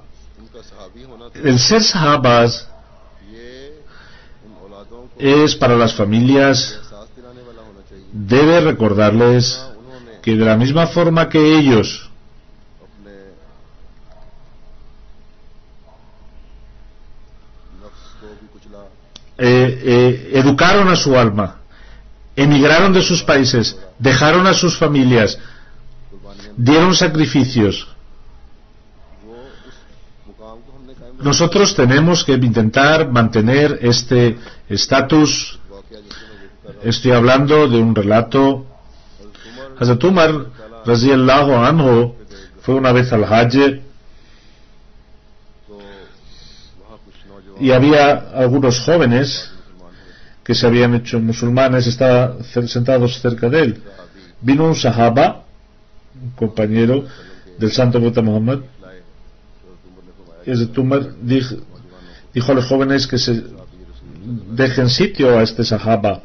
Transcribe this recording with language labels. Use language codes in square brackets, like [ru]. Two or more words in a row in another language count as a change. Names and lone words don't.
[es] El ser sahabas es para las familias, debe recordarles que de la misma forma que ellos educaron a su alma, emigraron de sus países, dejaron a sus familias dieron sacrificios. Nosotros tenemos que intentar mantener este estatus. Estoy hablando de un relato. Hazrat Umar [ar] رضي الله عنه [es] fue una vez al Hajj y había algunos jóvenes que se habían hecho musulmanes, estaban sentados cerca de él. Vino un sahaba, un compañero del santo profeta Muhammad, y Hazrat Umar dijo a los jóvenes que se dejen sitio a este sahaba.